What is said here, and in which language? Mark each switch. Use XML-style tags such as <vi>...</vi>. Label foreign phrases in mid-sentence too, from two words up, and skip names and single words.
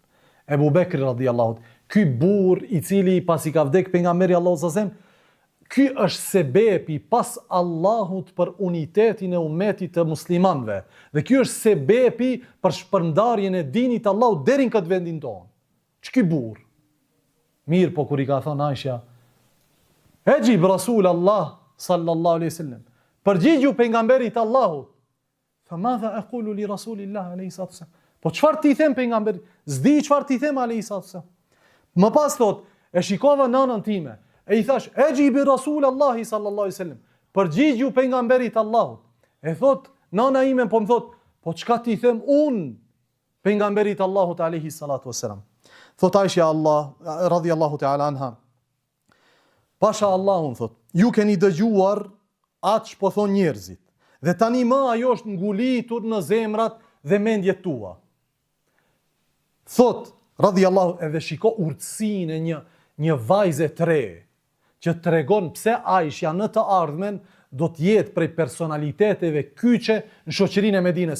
<sq>Ebu Bekri, radhiyallahu, ky burr i cili pasi ka vdek pejgamberi Allahu</sq> <ar>صلى الله عليه وسلم,</ar> <sq>ky është sebepi pas Allahut për unitetin e ummetit të muslimanëve. Dhe ky është sebepi për shpërndarjen e dinit të Allahut deri në këtë vendin tonë. Ç'ky burr? Mirë, po kur i ka thënë Aisha,</sq> <ar>"أجب رسول الله صلى الله عليه وسلم."</ar> <sq>Përgjigju pejgamberit të Allahut.</sq> <ar>فماذا أقول لرسول الله عليه السلام?</ar> <sq>Po çfarë ti them pejgamberit? S'di çfarë ti them</sq> <ar>عليه السلام.</ar> <sq>Më pas thot, e shikova nënën time. E i thash,</sq> <ar>"أجيبي رسول الله صلى الله عليه وسلم."</ar> <sq>Përgjigju pejgamberit Allahut. E thot, nëna ime po më thot, "Po çka ti them unë pejgamberit Allahut</sq> <ar>عليه الصلاة والسلام?"</ar> <sq>Thot Aisha Allah</sq> <ar>رضي الله تعالى عنها.</ar> <sq>Pasha Allahun thot, "Ju keni dëgjuar atë që po thon njerëzit. Dhe tani më ajo është ngulitur në zemrat dhe mendjet tua." Thot radhiyallahu, edhe shiko urtësinë e një vajze të re, që tregon pse Aisha në të ardhmen do të jetë prej personaliteteve kyçe në shoqërinë e Medinës.</sq>